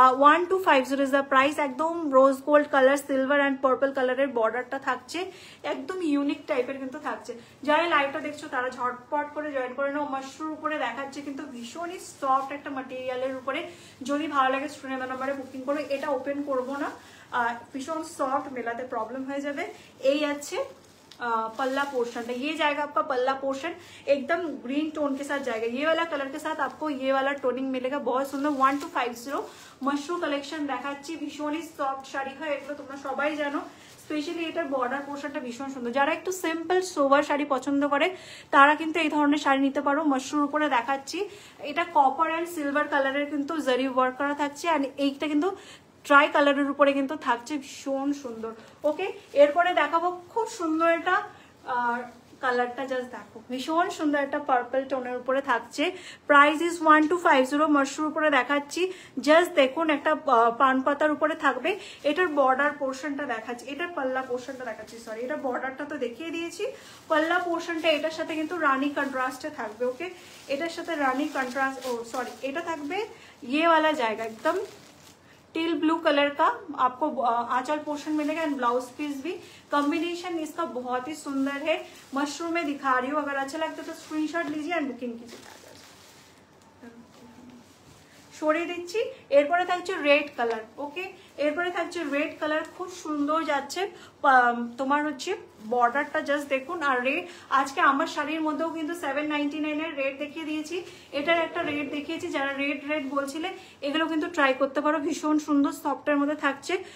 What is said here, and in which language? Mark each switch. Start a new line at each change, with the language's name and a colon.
Bangla: 1250 is the price. একদম rose gold colour, silver and purple কালারের বর্ডারটা থাকছে, একদম ইউনিক টাইপের কিন্তু থাকছে। যারা লাইভটা দেখছো তারা ঝটপট করে জয়েন করে নাও। মাশরুর উপরে দেখাচ্ছে কিন্তু ভীষণই সফট একটা ম্যাটেরিয়ালের উপরে, যদি ভালো লাগে স্ক্রিনে দেওয়া নম্বরে বুকিং করবে। এটা ওপেন করবো না,
Hindi: भीषण सॉफ्ट मिलाते प्रॉब्लम हो जाए। यही अच्छे पल्ला पोर्शन है, ये जाएगा आपका पल्ला पोर्शन एकदम ग्रीन टोन के साथ जाएगा। ये वाला कलर के साथ आपको ये वाला टोनिंग मिलेगा, बहुत सुंदर।
Bangla: 1250 मशरू कलेक्शन देखाচ্ছি, ভীষণই সফট শাড়ি হয় এগুলো, তোমরা সবাই জানো। স্পেশালি এটার বর্ডার পোর্শনটা ভীষণ সুন্দর। যারা একটু সিম্পল সোভার শাড়ি পছন্দ করে তারা কিন্তু এই ধরনের শাড়ি নিতে পারো। মশরুর উপরে দেখাচ্ছি, এটা কপার অ্যান্ড সিলভার কালারের কিন্তু জারি ওয়ার্ক করা থাকছে, আর এইটা কিন্তু ট্রাই কালারের উপরে কিন্তু থাকছে, ভীষণ সুন্দর। ওকে এরপরে দেখাবো খুব সুন্দর একটা কালারটা, জাস্ট দেখো ভীষণ সুন্দর একটা পার্পল টোনের উপরে থাকছে। Price is 1250। মশরুর উপরে দেখাচ্ছি, জাস্ট দেখুন একটা পান পাতার উপরে থাকবে। এটার বর্ডার পোর্শনটা দেখাচ্ছি, এটার পাল্লা পোর্শনটা দেখাচ্ছি, সরি এটা বর্ডারটা তো দেখিয়ে দিয়েছি। পাল্লা পোর্শনটা এটার সাথে কিন্তু রানী কন্ট্রাস্টে থাকবে। ওকে এটার সাথে রানী কন্ট্রাস্ট, ও সরি এটা থাকবে
Hindi: ये वाला जाएगा एकदम टील ब्लू कलर का, आपको आंचल पोर्शन मिलेगा एंड ब्लाउज पीस भी। कॉम्बिनेशन इसका बहुत ही सुंदर है, मशरूम में दिखा रही हूँ। अगर अच्छा लगता है तो स्क्रीनशॉट लीजिए एंड बुकिंग कीजिए।
Bangla: সরিয়ে দিচ্ছি। এরপরে থাকছে রেড কালার। ওকে এরপরে থাকছে রেড কালার, খুব সুন্দর যাচ্ছে তোমার হচ্ছে বর্ডারটা, জাস্ট দেখুন। আর রেড আজকে আমার শাড়ির মধ্যেও কিন্তু 799 এর রেড দেখিয়ে দিয়েছি, এটার একটা রেড দেখিয়েছি। যারা রেড রেড বলছিলে এগুলো কিন্তু ট্রাই করতে পারো, ভীষণ সুন্দর সফটের মধ্যে থাকছে।